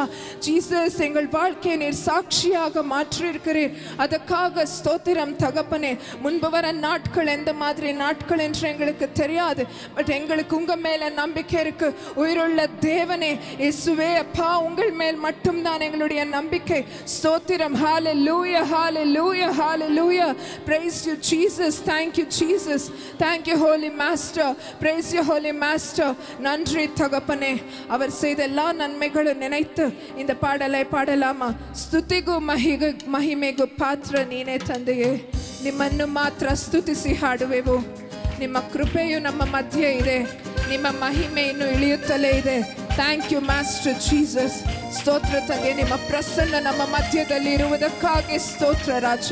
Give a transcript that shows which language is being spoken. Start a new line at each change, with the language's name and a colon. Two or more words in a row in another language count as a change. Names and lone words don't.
Tamil: ஜீசஸ், எங்கள் வாழ்க்கையை நீர் சாட்சியாக மாற்றியிருக்கிறீர், அதற்காக ஸ்தோத்திரம் தகப்பனே. முன்பு வர நாட்கள் எந்த மாதிரி நாட்கள் என்று எங்களுக்கு தெரியாது, பட் எங்களுக்கு உங்க மேல நம்பிக்கை இருக்கு. உயிருள்ள தேவனே இயேசுவே அப்பா, உங்கள் மேல் மட்டும் தான் எங்களுடைய நம்பிக்கை. ஸ்தோத்திரம். ஹalleluya,
English: hallelujah, hallelujah. Praise you Jesus. Thank you Jesus. Thank you Holy Master. Praise you Holy Master.
Tamil: நன்றி தகப்பனே. அவர் செய்த எல்லா நன்மைகளும் நினைத்து இந்த பாடலை பாடலாமா?
Kannada: ಸ್ತುತಿಗೂ ಮಹಿಮೆಗೂ ಪಾತ್ರ ನೀನೇ ತಂದೆಯೇ, ನಿಮ್ಮನ್ನು ಮಾತ್ರ ಸ್ತುತಿಸಿ ಹಾಡುವೆವು. ನಿಮ್ಮ ಕೃಪೆಯು ನಮ್ಮ ಮಧ್ಯೆ ಇದೆ, ನಿಮ್ಮ ಮಹಿಮೆ ಇನ್ನು ಇಳಿಯುತ್ತಲೇ ಇದೆ.
English: Thank you Master Jesus.
Kannada: ಸ್ತೋತ್ರ ತಂದೆ, ನಿಮ್ಮ ಪ್ರಸನ್ನ ನಮ್ಮ ಮಧ್ಯದಲ್ಲಿ ಇರುವುದಕ್ಕಾಗಿ ಸ್ತೋತ್ರ ರಾಜ.